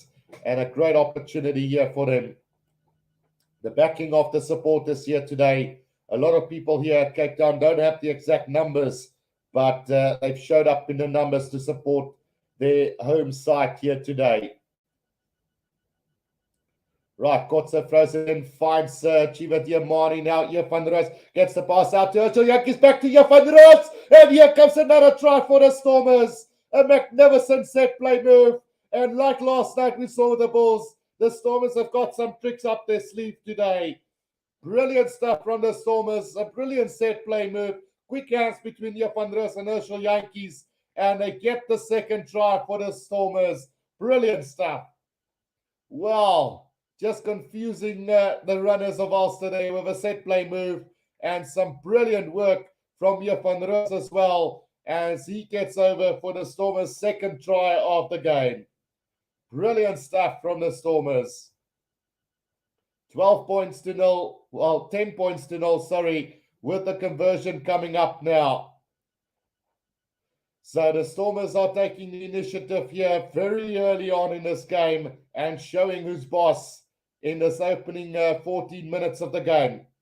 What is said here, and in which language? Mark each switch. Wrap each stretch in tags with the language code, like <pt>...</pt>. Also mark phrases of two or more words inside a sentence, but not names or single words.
<en>And a great opportunity here for them. The backing of the supporters here today. A lot of people here at Cape Town don't have the exact numbers, but they've showed up in the numbers to support their home side here today. Right, Kotze throws it in, finds Chiva Diamani now. Hier van Roos gets the pass out to Herschel Jantjies, back to hier van Roos. And here comes another try for the Stormers. A magnificent set play move. And like last night we saw the Bulls, the Stormers have got some tricks up their sleeve today. Brilliant stuff from the Stormers. A brilliant set play move. Quick hands between hier van Roos and Herschel Jantjies. And they get the second try for the Stormers. Brilliant stuff. Wow. Just confusing the runners of Ulster there with a set play move and some brilliant work from hier van Roos as well as he gets over for the Stormers' second try of the game. Brilliant stuff from the Stormers. 12 points to 0, well, 10 points to 0, sorry, with the conversion coming up now. So the Stormers are taking the initiative here very early on in this game and showing who's boss in this opening 14 minutes of the game.</en>